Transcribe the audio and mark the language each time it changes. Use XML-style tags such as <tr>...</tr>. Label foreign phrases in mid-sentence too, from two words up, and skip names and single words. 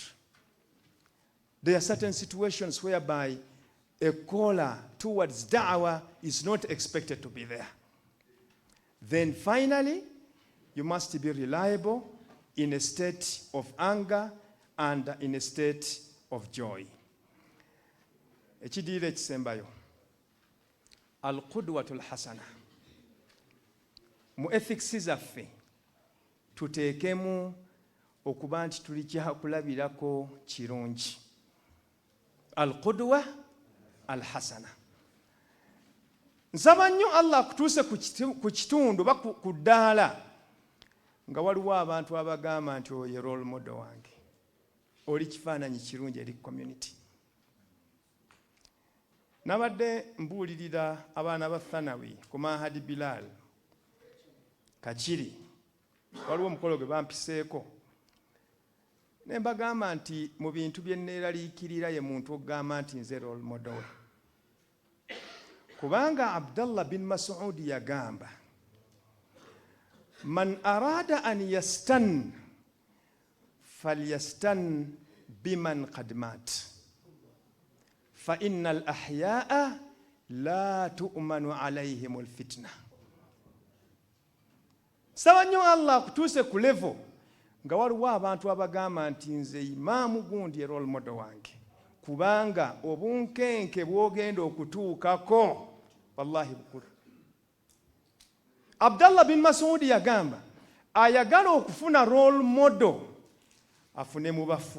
<en>There are certain situations whereby a caller towards da'wah is not expected to be there. Then finally, you must be reliable in a state of anger and in a state of joy.</en> <lg>Ekidiire ekisembayo,</lg> <ar>القدوة الحسنة.</ar> <lg>Mu ethics zaffe tuteekemu okuba nti tuli kyakulabirako kirungi.</lg> <ar>القدوة الحسنة.</ar> <lg>Nsaba nnyo Allah akutuuse ku kitundu oba ku ddaala nga waliwo abantu abagamba nti oyo</lg> <en>role model</en> <lg>wange, oli kifaananyi kirungi eri community. Nabadde mbuulirira abaana ba Thanawi ku Mahadi Bilal Kachiri, waliwo omukolo gwe bampiseeko ne mbagamba nti mu bintu bye neeraliikirira ye muntu okugamba nti nze</lg> <en>role model</en> <lg>we. Kubanga Abdallah bin Mas'ud yagamba,</lg> <ar>من أراد أن يستن فليستن بمن قد مات فإن الأحياء لا تؤمن عليهم الفتنة.</ar> <lg>Saba nnyo Allah akutuuse ku level nga waliwo abantu abagamba nti nze imaamu gundi</lg> <en>role model</en> <lg>wange, kubanga obunkenke bwogenda okutuukako wallahi bukulu. Abdallah bin Mas'ud yagamba ayagala okufuna</lg> <en>role model</en> <lg>afune mu bafu.</lg>